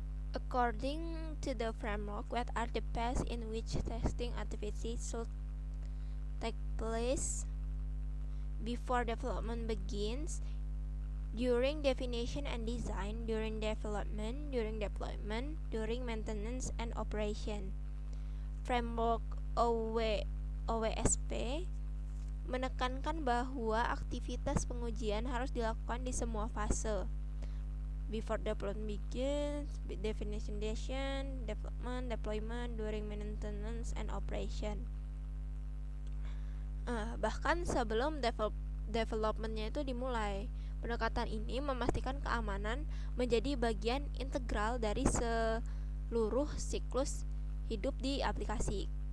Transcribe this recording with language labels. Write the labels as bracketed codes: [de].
[en] According to the framework, what are the paths in which testing activities should take place before development begins, during definition and design, during development, during deployment, during maintenance and operation. [id] Framework OWASP menekankan bahwa aktivitas pengujian harus dilakukan di semua fase. [en] Before development begins, definition, development, deployment, during maintenance and operation. [id] Bahkan sebelum developmentnya itu dimulai. Pendekatan ini memastikan keamanan menjadi bagian integral dari seluruh siklus hidup di aplikasi.